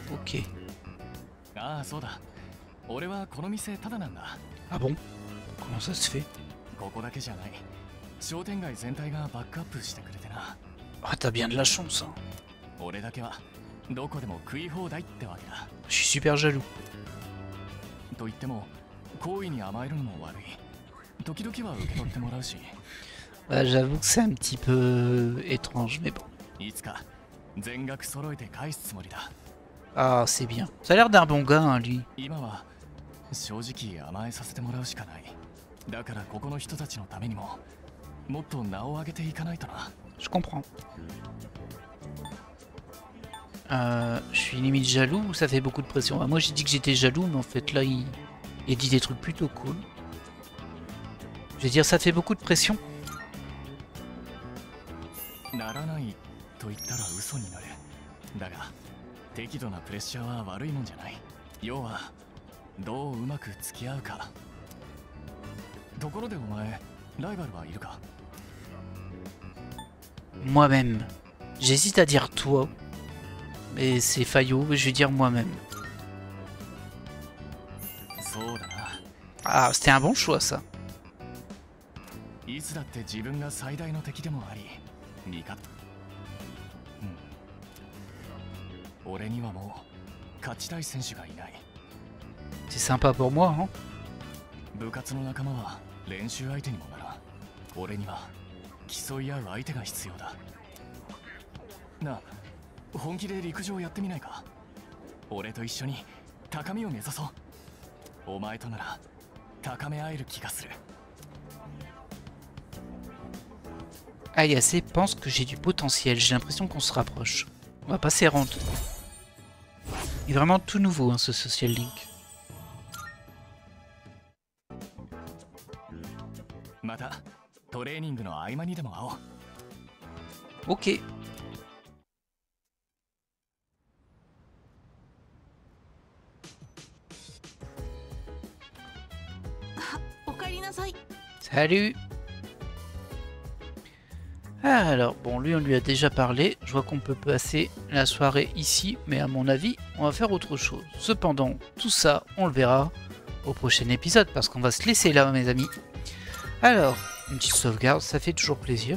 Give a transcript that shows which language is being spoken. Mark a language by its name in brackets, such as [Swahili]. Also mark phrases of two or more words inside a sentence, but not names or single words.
[French] Ok. Ah bon? Comment ça se fait? Ah, t'as bien de la chance, hein. Je suis super jaloux. [Japanese] 好意に甘えるのも悪い。時々は受け取ってもらうし。 [French] Bah, j'avoue que c'est un petit peu étrange, mais bon. [Japanese] いつか全額揃えて返すつもりだ。 [French] Ah, c'est bien. Ça a l'air d'un bon gars, hein, lui. [Japanese] 今は正直甘えさせてもらうしかない。だからここの人たちのためにももっと名を上げていかないとな。 [French] Je comprends. Je suis limite jaloux ou ça fait beaucoup de pression? Bah, moi j'ai dit que j'étais jaloux, mais en fait là il dit des trucs plutôt cool. Je vais dire ça fait beaucoup de pression. [Japanese] ならないと言ったら嘘になる。だが適度なプレッシャーは悪いもんじゃない。要はどううまく付き合うか。ところでお前ライバルはいるか？ [French] Moi-même. J'hésite à dire toi. Mais c'est faillot, je vais dire moi-même. [Japanese] そうだな。 [French] Ah, c'était un bon choix ça. [Japanese] いつだって自分が最大の敵でもあり、味方。俺にはもう勝ちたい選手がいない。 [French] C'est sympa pour moi, hein? [Japanese] 部活の仲間は練習相手にもならん。俺には競い合う相手が必要だ。なあ、本気で陸上やってみないか？俺と一緒に高みを目指そう。お前となら高め合える気がする。 [French] Ayase pense que j'ai du potentiel, j'ai l'impression qu'on se rapproche. On va passer rente. Il est vraiment tout nouveau, hein, ce Social Link. [Japanese] またトレーニングの合間にでも会おう。 [French] Ok. [Japanese] おかえりなさい。 [French] Salut. Alors, bon, lui on lui a déjà parlé. Je vois qu'on peut passer la soirée ici, mais à mon avis, on va faire autre chose. Cependant, tout ça, on le verra au prochain épisode, parce qu'on va se laisser là, mes amis. Alors, une petite sauvegarde, ça fait toujours plaisir.